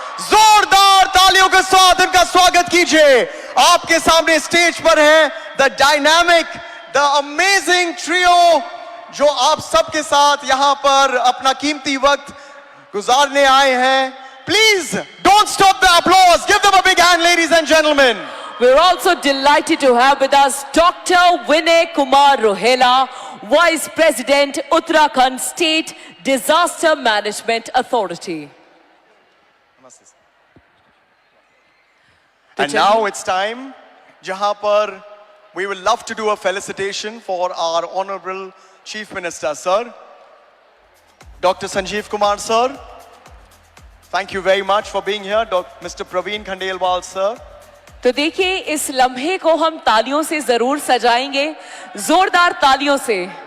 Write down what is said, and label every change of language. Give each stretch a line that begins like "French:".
Hindi: जोरदार तालियों के साथ इनका स्वागत कीजिए। आपके सामने स्टेज पर है the dynamic, the amazing trio, जो आप सबके साथ यहां पर अपना कीमती वक्त गुजारने आए हैं।
English: Please don't stop the applause. Give them a big hand, ladies and gentlemen. We're also delighted to have with us Dr. Vinay Kumar Rohela, Vice President, Uttarakhand State Disaster Management Authority. And now it's time,
Hindi: jahan par
English: we will love to do a felicitation for our Honorable Chief Minister, sir. Dr. Sanjeev Kumar, sir. Thank you very much for being here. Mr. Praveen Khandelwal, sir.
Hindi: तो देखिए, इस लम्हे को हम तालियों से जरूर सजाएंगे, जोरदार तालियों से।